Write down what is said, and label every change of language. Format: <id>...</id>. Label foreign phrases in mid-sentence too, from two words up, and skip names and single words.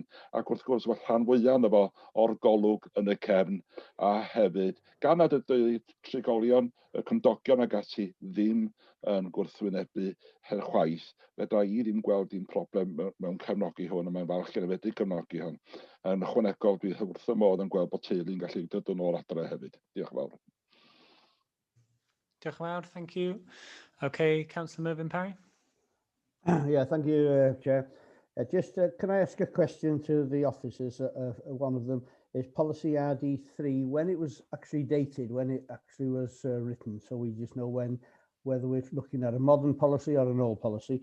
<cy>Ac wrth gwrs, mae rhan fwyaf yna fo o'r golwg yn y cefn, a hefyd, gan nad ydy trigolion, y cymdogion ag ati ddim yn gwrthwynebu her chwaith, fedra i ddim gweld dim problem mewn cefnogi hwn, a mae'n falch gen i wedi cefnogi hwn. Yn ychwanegol, dwi wrth y modd yn gweld bod teulu'n gallu dod yn ôl adre hefyd. Diolch yn fawr. Diolch yn fawr,</cy> <en>thank you. Okay, Councillor Mervyn Parry. Yeah, thank you, Chair. Can I ask a question to the officers? One of them is policy RD3, when it was actually dated, when it actually was written, so we just know whether we're looking at a modern policy or an old policy.</en>